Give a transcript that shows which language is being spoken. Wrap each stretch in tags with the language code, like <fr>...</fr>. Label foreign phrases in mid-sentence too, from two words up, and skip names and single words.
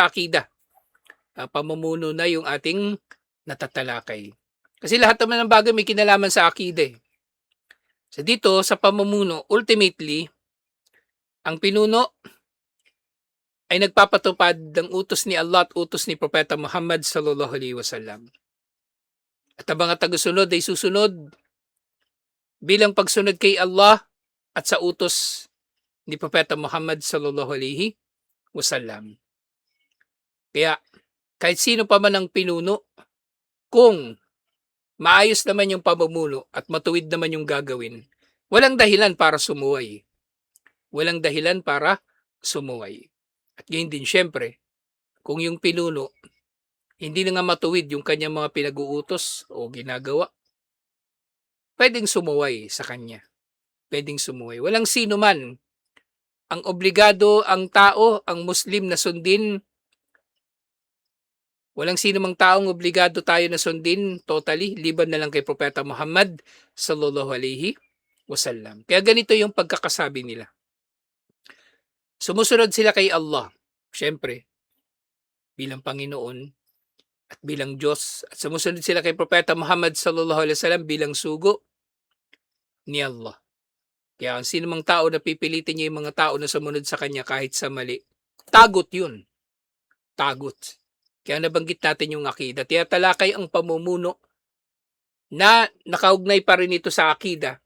<tl>Kahit doon sa akida, pamumuno na yung ating na tatalakay. Kasi lahat naman ng bagay may kinalaman sa akida eh. So dito sa pamumuno, ultimately, ang pinuno ay nagpapatupad ng utos ni Allah at utos ni Propeta Muhammad</tl> <ar>صلى الله عليه وسلم.</ar> <tl>At ang mga tagasunod ay susunod bilang pagsunod kay Allah at sa utos ni Propeta Muhammad</tl> <ar>صلى الله عليه وسلم.</ar> <tl>Kaya kahit sino pa man ang pinuno, kung maayos naman yung pamumuno at matuwid naman yung gagawin, walang dahilan para sumuway. Walang dahilan para sumuway. At ngayon din syempre, kung yung pinuno, hindi na nga matuwid yung kanyang mga pinag-uutos o ginagawa, pwedeng sumuway sa kanya. Pwedeng sumuway. Walang sino man ang obligado ang tao, ang Muslim na sundin. Walang sino mang taong obligado tayo na sundin totally, liban na lang kay Propeta Muhammad</tl> <ar>صلى الله عليه وسلم.</ar> <tl>Kaya ganito yung pagkakasabi nila. Sumusunod sila kay Allah, syempre, bilang Panginoon at bilang Diyos. At sumusunod sila kay Propeta Muhammad</tl> <ar>صلى الله عليه وسلم</ar> <tl>bilang sugo ni Allah. Kaya ang sino mang tao na pipilitin niya yung mga tao na sumunod sa kanya kahit sa mali, tagot yun. Tagot. Kaya nabanggit natin yung akida. Tinatalakay ang pamumuno na nakaugnay pa rin ito sa akida.</tl>